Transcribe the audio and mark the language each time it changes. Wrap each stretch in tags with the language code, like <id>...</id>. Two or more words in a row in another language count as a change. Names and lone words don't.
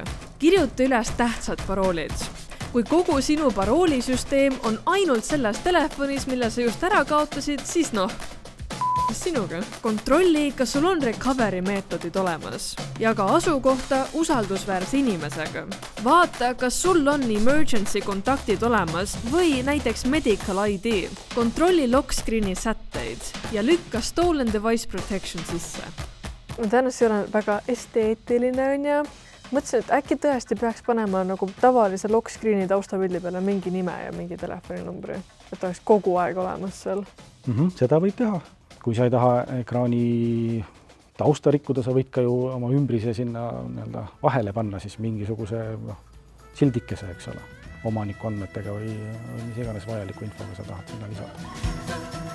<et>Kirjuta üles tähtsad paroolid. Kui kogu sinu paroolisüsteem on ainult selles telefonis, mille sa just ära kaotasid, siis mis sinuga? Kontrolli, kas sul on recovery meetodid olemas ja ka asukohta usaldusväärse inimesega. Vaata, kas sul on emergency kontaktid olemas või näiteks</et> <en>medical ID.</en> <et>Kontrolli lockscreeni sätteid ja lükka</et> <en>stolen device protection</en> <et>sisse. Tõenäoliselt ei ole väga esteetiline on ja mõtlesin, et äkki tõesti peaks panema nagu tavalise lockscreeni taustapildi peale mingi nime ja mingi telefoninumbri, et oleks kogu aeg olemas seal. Seda võib teha. Kui sa ei taha ekraani tausta rikkuda, sa võid ka ju oma ümbrise sinna vahele panna siis mingisuguse sildikese, eks ole, omaniku andmetega või mis iganes vajaliku infoga sa tahad sinna lisada.</et>